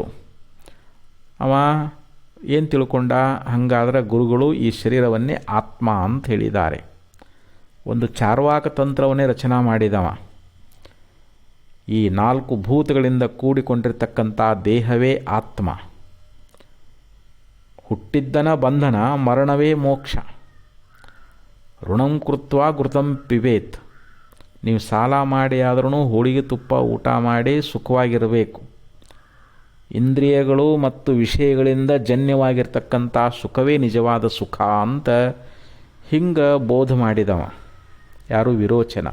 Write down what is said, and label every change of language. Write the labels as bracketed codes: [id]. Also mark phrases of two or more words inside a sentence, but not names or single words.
[kn] ಅವ ಏನು ತಿಳ್ಕೊಂಡ, ಹಾಗಾದ್ರೆ ಗುರುಗಳು ಈ ಶರೀರವನ್ನೇ ಆತ್ಮ ಅಂತ ಹೇಳಿದ್ದಾರೆ. ಒಂದು ಚಾರ್ವಾಕ ತಂತ್ರವನ್ನೇ ರಚನಾ ಮಾಡಿದವ. ಈ 4 ಭೂತಗಳಿಂದ ಕೂಡಿಕೊಂಡಿರ್ತಕ್ಕಂಥ ದೇಹವೇ ಆತ್ಮ. ಹುಟ್ಟಿದ್ದನ ಬಂಧನ, ಮರಣವೇ ಮೋಕ್ಷ. [sa] ಋಣಂ ಕೃತ್ವ ಘೃತಂ ಪಿಬೇತ್. [kn] ನೀವು ಸಾಲ ಮಾಡಿ ಆದ್ರೂ ಹೋಳಿಗೆ ತುಪ್ಪ ಊಟ ಮಾಡಿ ಸುಖವಾಗಿರಬೇಕು. ಇಂದ್ರಿಯಗಳು ಮತ್ತು ವಿಷಯಗಳಿಂದ ಜನ್ಯವಾಗಿರ್ತಕ್ಕಂಥ ಸುಖವೇ ನಿಜವಾದ ಸುಖ ಅಂತ ಹಿಂಗೆ ಬೋಧ ಮಾಡಿದವ ಯಾರು, ವಿರೋಚನ.